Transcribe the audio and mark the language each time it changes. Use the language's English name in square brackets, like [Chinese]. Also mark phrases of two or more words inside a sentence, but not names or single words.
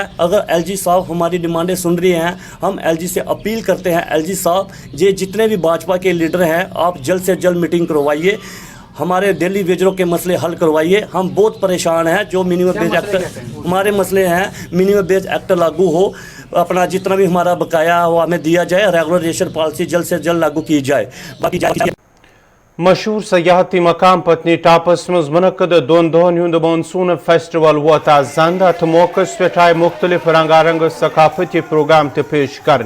[Hindi] अगर एलजी साहब हमारी डिमांडें सुन रही हैं, हम एलजी से अपील करते हैं, एलजी साहब ये जितने भी भाजपा के लीडर हैं आप जल्द से जल्द मीटिंग करवाइए, हमारे डेली वेजरों के मसले हल करवाइए। हम बहुत परेशान हैं। जो [English] minimum wage act [Hindi] हमारे मसले हैं, [English] minimum wage act [Hindi] लागू हो, अपना जितना भी हमारा बकाया वो हमें दिया जाए, [English] regularization policy [Hindi] जल्द से जल्द लागू की जाए। बाकी [Kashmiri] मशहूर सयाहती मकाम पत्नी टापस मज मुनक़द दोन दोहन हुंद [English] monsoon festival [Kashmiri] वोत आज जंद अत मौकस पे आए मुख्तलिफ रंगारंग सकाफती प्रोग्राम ते पेश करने।